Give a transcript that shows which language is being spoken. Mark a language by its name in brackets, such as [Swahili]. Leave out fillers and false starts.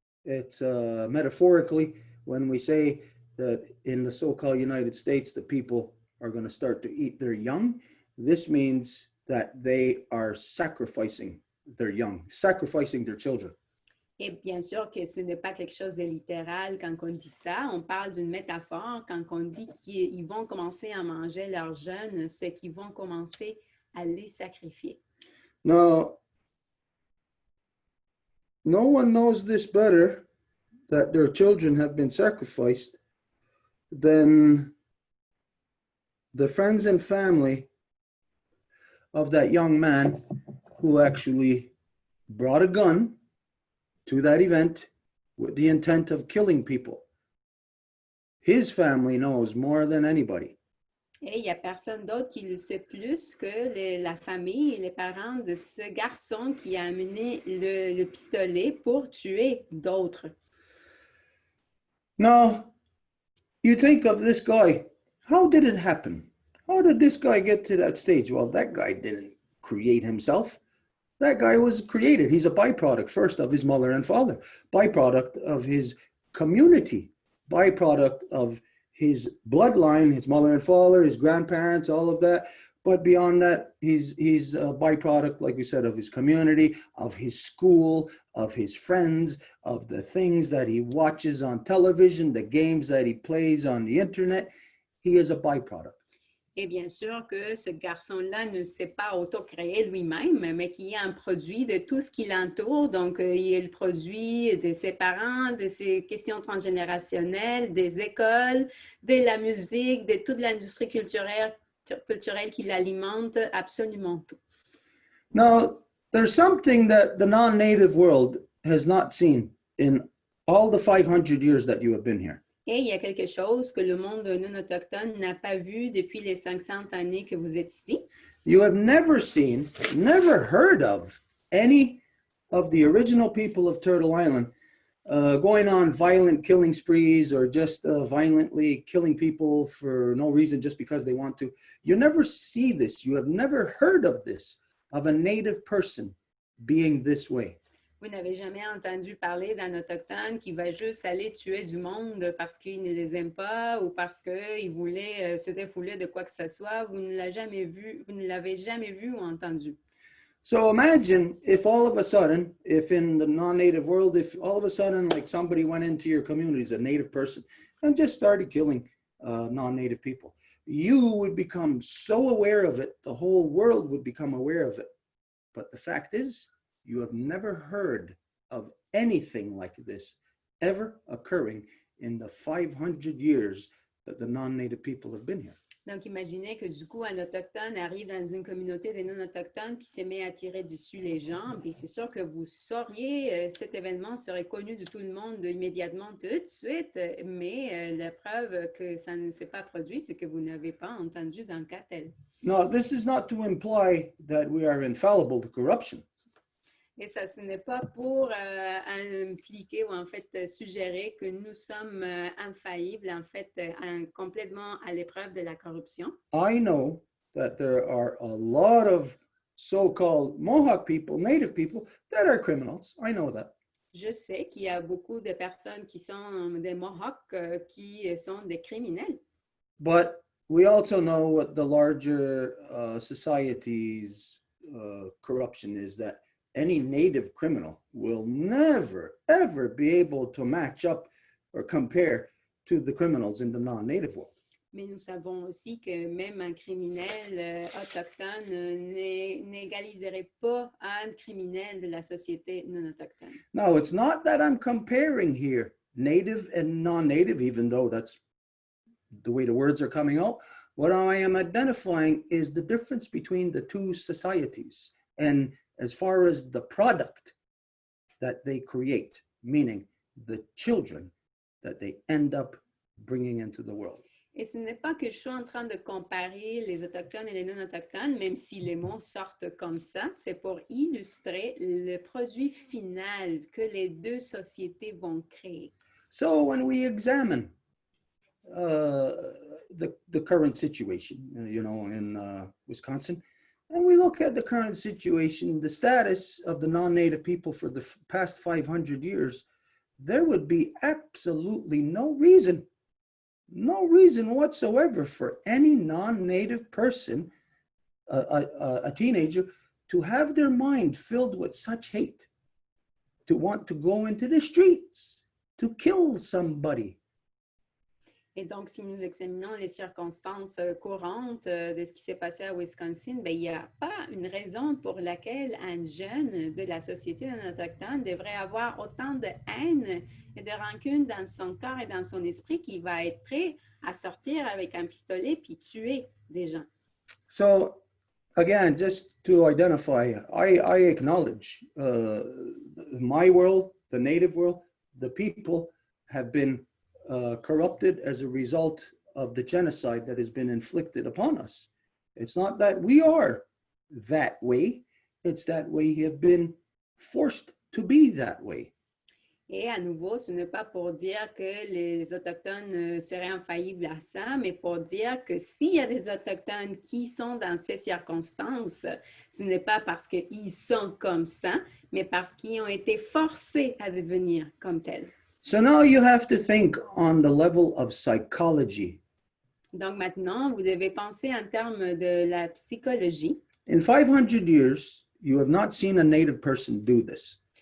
[English] It's metaphorically when we say that in the so-called United States, the people are going to start to eat their young. This means that they are sacrificing their young, sacrificing their children. [French] Et bien sûr que ce n'est pas quelque chose de littéral quand on dit ça. On parle d'une métaphore quand on dit qu'ils vont commencer à manger leurs jeunes, c'est qu'ils vont commencer à les sacrifier. [English] Now, no one knows this better, that their children have been sacrificed, than the friends and family of that young man who actually brought a gun to that event with the intent of killing people. His family knows more than anybody. [French] Et il n'y a personne d'autre qui le sait plus que la famille et les parents de ce garçon qui a amené le pistolet pour tuer d'autres. [English] Now, you think of this guy. How did it happen? How did this guy get to that stage? Well, that guy didn't create himself. That guy was created. He's a byproduct, first, of his mother and father, byproduct of his community, byproduct of his bloodline, his mother and father, his grandparents, all of that. But beyond that, he's a byproduct, like we said, of his community, of his school, of his friends, of the things that he watches on television, the games that he plays on the internet. He is a byproduct. [French] Et bien sûr que ce garçon-là ne s'est pas auto-créé lui-même, mais qui est un produit de tout ce qui l'entoure. Donc, il est le produit de ses parents, de ses questions transgénérationnelles, des écoles, de la musique, de toute l'industrie culturelle qui l'alimente, absolument tout. [English] Now, there's something that the non-native world has not seen in all the 500 years that you have been here. [French] Et il y a quelque chose que le monde non autochtone n'a pas vu depuis les 500 années que vous êtes ici. [English] You have never seen, never heard of any of the original people of Turtle Island going on violent killing sprees or just violently killing people for no reason, just because they want to. You never see this. You have never heard of this, of a native person being this way. [French] Vous n'avez jamais entendu parler d'un autochtone qui va juste aller tuer du monde parce qu'il ne les aime pas ou parce qu'il voulait se défouler de quoi que ce soit. Vous ne l'avez jamais vu ou entendu. [English] So imagine if all of a sudden, if in the non-native world, if all of a sudden like somebody went into your community as a native person and just started killing non-native people. You would become so aware of it, the whole world would become aware of it. But the fact is, you have never heard of anything like this ever occurring in the 500 years that the non-native people have been here. [French] Donc, imaginez que du coup, un autochtone arrive dans une communauté des non-autochtones puis se met à tirer dessus les gens. Puis c'est sûr que vous sauriez, cet événement serait connu de tout le monde immédiatement, tout de suite. Mais la preuve que ça ne s'est pas produit, c'est que vous n'avez pas entendu d'un cas tel. [English] No, this is not to imply that we are infallible to corruption. [French] Et ça, ce n'est pas pour impliquer ou en fait suggérer que nous sommes infaillibles, en fait, complètement à l'épreuve de la corruption. [English] I know that there are a lot of so-called Mohawk people, native people, that are criminals. I know that. [French] Je sais qu'il y a beaucoup de personnes qui sont des Mohawks qui sont des criminels. [English] But we also know what the larger society's corruption is, that any native criminal will never, ever be able to match up or compare to the criminals in the non-native world. [French] Mais nous savons aussi que même un criminel autochtone n'égaliserait pas un criminel de la société non autochtone. [English] Now, it's not that I'm comparing here native and non-native, even though that's the way the words are coming out. What I am identifying is the difference between the two societies. And as far as the product that they create, meaning the children that they end up bringing into the world. [French] Et ce n'est pas que je suis en train de comparer les Autochtones et les non-autochtones, même si les mots sortent comme ça, c'est pour illustrer le produit final que les deux sociétés vont créer. [English] So when we examine the current situation, in Wisconsin, and we look at the current situation, the status of the non-native people for the past 500 years, there would be absolutely no reason whatsoever for any non-native person, a teenager, to have their mind filled with such hate, to want to go into the streets, to kill somebody. [French] Et donc, si nous examinons les circonstances courantes de ce qui s'est passé à Wisconsin, bien, il n'y a pas une raison pour laquelle un jeune de la société non autochtone devrait avoir autant de haine et de rancune dans son corps et dans son esprit qu'il va être prêt à sortir avec un pistolet puis tuer des gens. [English] So, again, just to identify, I acknowledge my world, the native world, the people have been corrupted as a result of the genocide that has been inflicted upon us. It's not that we are that way, it's that we have been forced to be that way. [French] Et à nouveau, ce n'est pas pour dire que les Autochtones seraient infaillibles à ça, mais pour dire que s'il y a des Autochtones qui sont dans ces circonstances, ce n'est pas parce qu'ils sont comme ça, mais parce qu'ils ont été forcés à devenir comme tels. [English] So now you have to think on the level of psychology. [French] Donc maintenant, vous devez penser en termes de la psychologie. [English] In 500 years, you have not seen a native person do this.